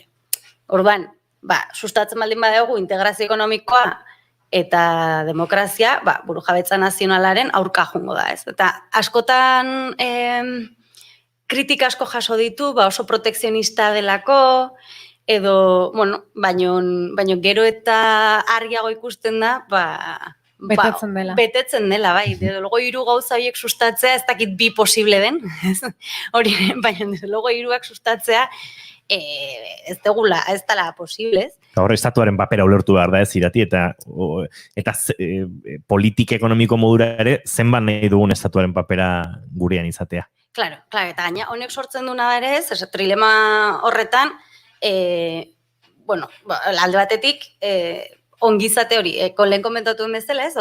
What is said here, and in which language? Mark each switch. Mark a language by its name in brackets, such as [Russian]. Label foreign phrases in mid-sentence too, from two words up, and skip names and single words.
[Basque] Orduan, sustatzen baldin badaugu integrazio ekonomikoa eta demokrazia, burujabetza nazionalaren aurka joango da, ez? Eta askotan kritika asko jaso ditu, oso protekzionista delako, edo, baino gero eta argiago ikusten da, betetzen dela. Betetzen dela, bai. [Spanish] Desde luego [Basque] 3 gauza horiek sustatzea, ez dakit 2 posible den. Hori, baina [Spanish] desde luego [Basque] 3ak sustatzea ez dela posible, ez? Hor, estatuaren papera ulertu behar da ez irati, eta politika ekonomiko modura ere, zenbat nahi dugun estatuaren papera gurean izatea. Claro, eta gaina, honek sortzen duna ere ez, trilema horretan, alde batetik, ongizate hori, lehen komentatu den bezala, ez?